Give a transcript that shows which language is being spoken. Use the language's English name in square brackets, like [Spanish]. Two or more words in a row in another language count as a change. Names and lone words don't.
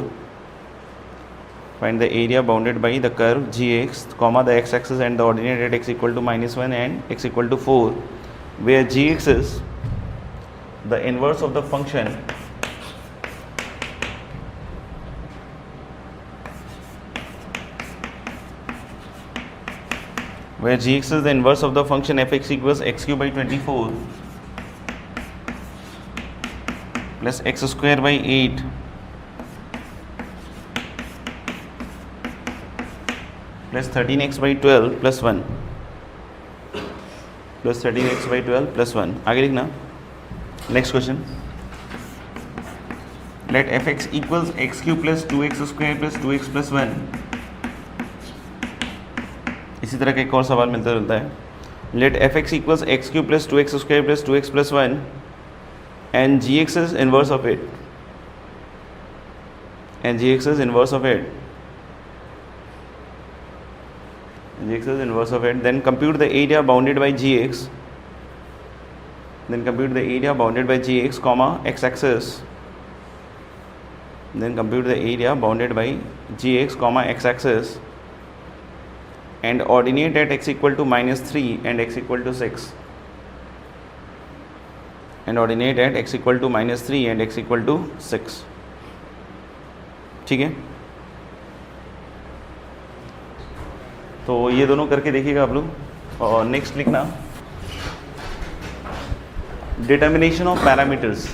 [English] Find the area bounded by the curve gx, comma the x axis and the ordinate at x = -1 and x = 4, where gx is the inverse of the function where gx is the inverse of the function fx equals x³/24 plus x²/8 plus 13x/12 plus 1 plus 13x/12 plus 1। [Hindi] आगे लिखना। [English] next question, let fx equals x³ plus 2x² plus 2x plus 1। [Hindi] इसी तरह का एक और सवाल मिलता जुलता है, [English] let fx equals x³ plus 2x² plus 2x plus 1 and gx is inverse of it, and gx is inverse of it, gx is inverse of it, then compute the area bounded by gx, then compute the area bounded by gx, comma x axis, then compute the area bounded by gx, comma x axis and ordinate at x = -3 and x = 6, and ordinate at x = -3 and x = 6। [Hindi] ठीक है, तो ये दोनों करके देखिएगा आप लोग। और नेक्स्ट लिखना, [English] determination of parameters.